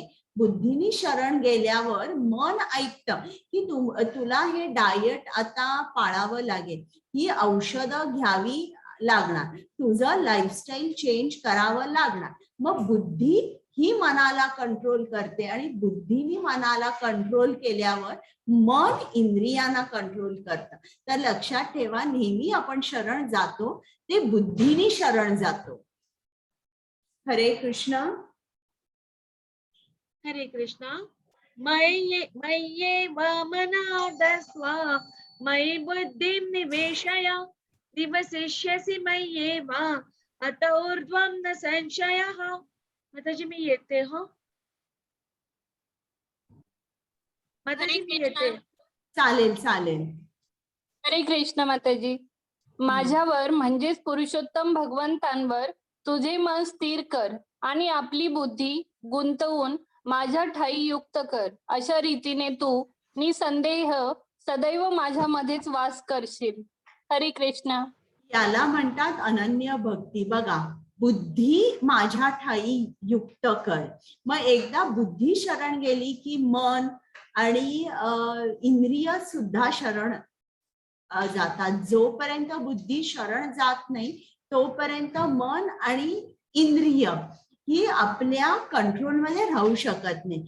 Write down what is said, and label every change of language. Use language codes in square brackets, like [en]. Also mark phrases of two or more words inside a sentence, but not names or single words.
[mr] बुद्धीने शरण गेल्यावर मन ऐकतं की तुला हे डाएट आता पाळावं लागेल, ही औषधं घ्यावी लागणार, तुझं लाईफस्टाईल चेंज करावं लागणार. मग बुद्धी ही मनाला कंट्रोल करते आणि बुद्धीने मनाला कंट्रोल केल्यावर मन इंद्रियांना कंट्रोल करतं. तर लक्षात ठेवा, नेहमी आपण शरण जातो ते बुद्धीने शरण जातो. हरे कृष्ण. हरे कृष्णा. [sa] मय्येव मनादस्व मयि बुद्धिं निवेशय निवसिष्यसि मय्येव अत ऊर्ध्वं न संशयः. [mr] माताजी मी येते. हो माताजी मी येते. चालेल चालेल. हरे कृष्ण माताजी. माझ्यावर म्हणजेच पुरुषोत्तम भगवंतांवर तुझे मन स्थिर कर आणि आपली बुद्धी गुंतवून माझ्या ठाई युक्त कर. अशा रीतीने तू निसंदेह सदैव माझ्यामध्येच वास करशील. हरे कृष्ण. याला म्हणतात अनन्य भक्ती. बघा, बुद्धी माझ्या ठाई युक्त कर. मग एकदा बुद्धी शरण गेली की मन आणि इंद्रिय सुद्धा शरण जातात. जोपर्यंत बुद्धी शरण जात नाही तोपर्यंत मन आणि इंद्रिय ही आपल्या कंट्रोलमध्ये राहू शकत नाही.